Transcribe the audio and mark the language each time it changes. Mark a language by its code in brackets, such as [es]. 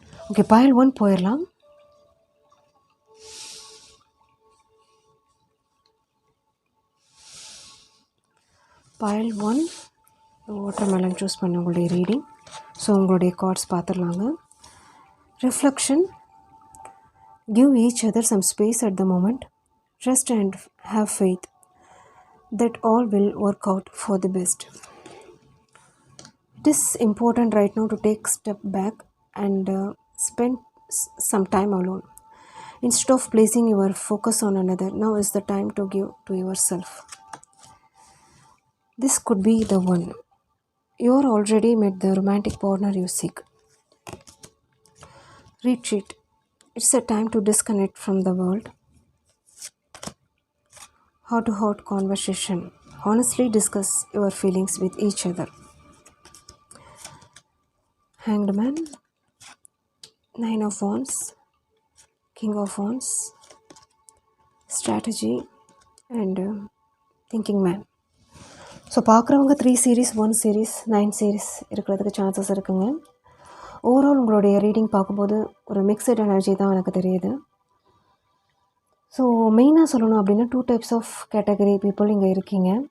[ta] Okay, பயல் 1 போயிடலாம். பயல் 1 வாட்டர்மெலன் சூஸ் பண்ண உங்களுடைய ரீடிங். ஸோ உங்களுடைய cards பார்த்துடலாங்க. Reflection. [en] Give each other some space at the moment. Trust and have faith that all will work out for the best. It is important right now to take a step back and spend some time alone. Instead of placing your focus on another, now is the time to give to yourself. This could be the one. You are already met the romantic partner you seek. Retreat. It's a time to disconnect from the world. Heart-to-heart conversation. Honestly discuss your feelings with each other. Hanged Man, 9 of Wands, King of Wands, Strategy and Thinking Man. [ta] So பார்க்குறவங்க 3 series, 1 series, 9 series இருக்கிறதுக்கு chances இருக்குங்க. Overall உங்களுடைய reading பார்க்கும்போது ஒரு mixed energy தான் எனக்கு தெரியுது. So மெயினாக சொல்லணும் அப்படின்னா 2 டைப்ஸ் ஆஃப் கேட்டகரி பீப்புள் இங்கே இருக்கீங்க.